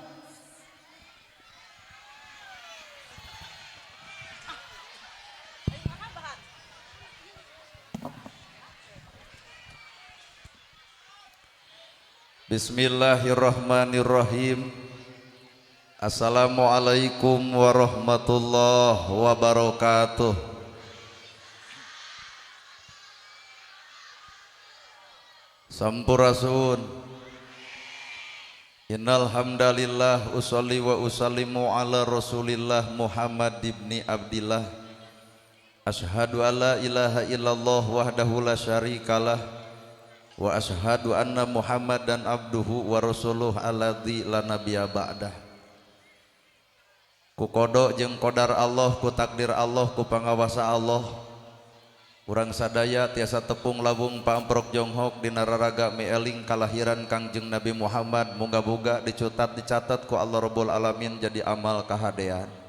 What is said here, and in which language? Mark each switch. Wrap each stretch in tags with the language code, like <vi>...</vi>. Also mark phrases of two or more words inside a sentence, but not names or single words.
<ar>Bismillahirrahmanirrahim. السلام عليكم ورحمة الله وبركاته.</ar> <su>Sampurasun.</su> <ar>إن الحمد لله أصلي وأسلم على رسول الله محمد ابن عبد الله. أشهد أن لا إله إلا الله وحده لا شريك له وأشهد أن محمدا عبده ورسوله الذي لا نبي بعده.</ar> <su>Ku kodok jeung qadar Allah, ku takdir Allah, ku pangawasa Allah, urang sadaya tiasa tepung labung paamprok jonghok dina raraga mieling kalahiran Kangjeng Nabi Muhammad moga-moga dicatat ku</su> <ar>الله رب العالمين</ar> <su>jadi amal kahadean.</su>